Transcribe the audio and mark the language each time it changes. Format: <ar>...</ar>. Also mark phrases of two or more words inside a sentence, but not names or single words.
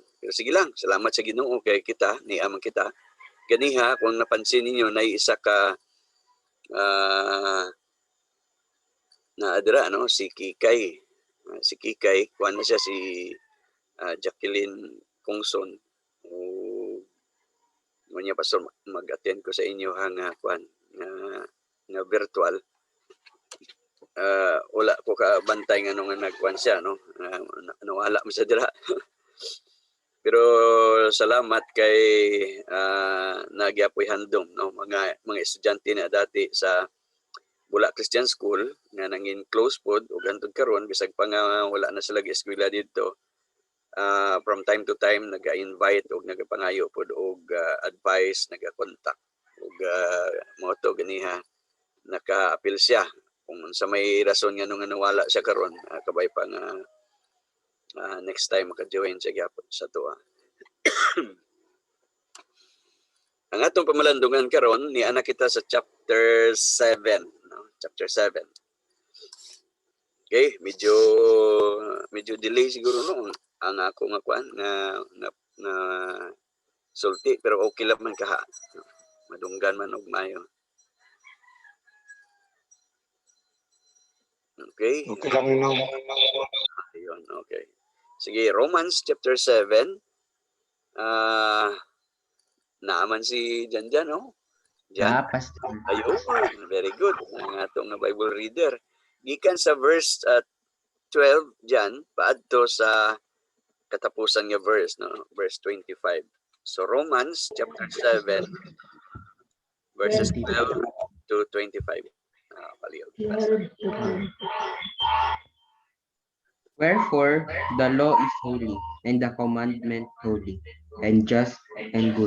<ceb>Pero sige lang salamat sa Ginoo kay kita ni amang kita ganiha kung napansin ninyo na isa ka na adra no si Kikay kuan na siya si Jacqueline Kongson o niya pastor mag-attend ko sa inyo hang kuan nga virtual wala ko ka bantay nga nung nagkuan siya no nawala mo sa dira. Pero salamat kay nagyapoy handom no mga estudyante na dati sa Bula Christian School nga nangin close pod ug hangtod karon bisag pa nga wala na sila eskwela dito</ceb> <en>from time to time</en> <ceb>naga-invite ug nagapangayo pod og advice naga-contact ug mo to ganiha naka-appeal siya kung sa may rason nga nung nawala siya karon kabay pa nga</ceb> <en>next time</en> <ceb>maka-join siya gyapon sa tuwa. Ang atong pamalandungan karon ni ana kita sa chapter 7 no chapter 7. Okay, medyo delay siguro no ang ako nga kuan na sulti pero okay lang man kaha. Madunggan man og mayo. Okay. Okay lang no. Ayun, okay. Sige, Romans chapter 7 Naaman si Jan, no? Jan? Pastor. Ayun,</ceb> <en>very good.</en> <ceb>Ang atong Bible reader. Gikan sa verse 12 Jan, paadto sa katapusan nga verse, no? Verse 25.</ceb> <en>So Romans chapter 7 verses 12 to 25.</en> <ceb>Palihog.</ceb> <en>Wherefore the law is holy, and the commandment holy, and just and good.</en>